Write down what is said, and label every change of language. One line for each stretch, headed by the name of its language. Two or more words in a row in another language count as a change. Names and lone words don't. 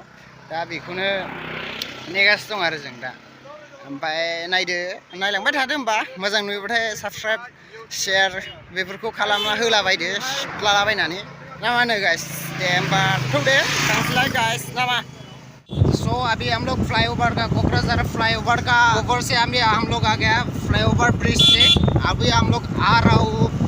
Bodo: दा बेखौनो नेगासिनो दं आरो जों दा ओमफ्राय नायलांबाय थादो होमबा मोजां नुयोबाथाय
English: subscribe share
Bodo: बेफोरखौ खालामना होलाबायदो लालाबायनानै ना मा होनो गाइस दे होमबा थौदे थांसैलाय गाइस ना मा सो
Hindi: अभी हम लोग फ्लाईओवर का कोकराझार फ्लाईओवर का ऊपर से हम लोग आ गया फ्लाईओवर ब्रिज से अभी हम लोग आ रहा हूँ